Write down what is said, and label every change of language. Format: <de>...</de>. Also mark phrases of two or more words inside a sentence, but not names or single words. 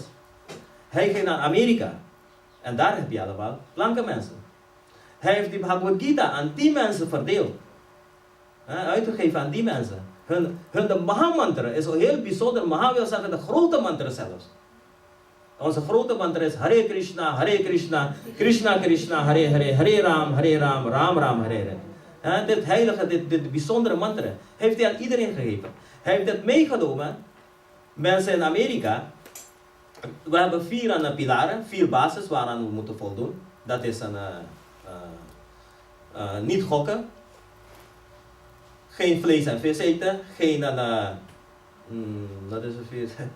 <nl>Hij ging naar Amerika. En daar heb je allemaal blanke mensen. Hij heeft die Bhagavad Gita aan die mensen verdeeld. Uitgegeven aan die mensen. Hun Mahamantra is een heel bijzonder. Maha wil zeggen de grote mantra zelfs. Onze grote mantra is</nl> <sa>Hare Krishna, Krishna Krishna, Hare Hare, Hare Ram, Ram Ram, Hare Hare.</sa> <nl>Dit heilige, dit bijzondere mantra heeft hij aan iedereen gegeven. Hij heeft dit meegenomen. Mensen in Amerika. We hebben 4 pilaren, 4 bases waaraan we moeten voldoen. Dat is niet gokken. Geen vlees en vis eten. Geen wat is het vier?</nl>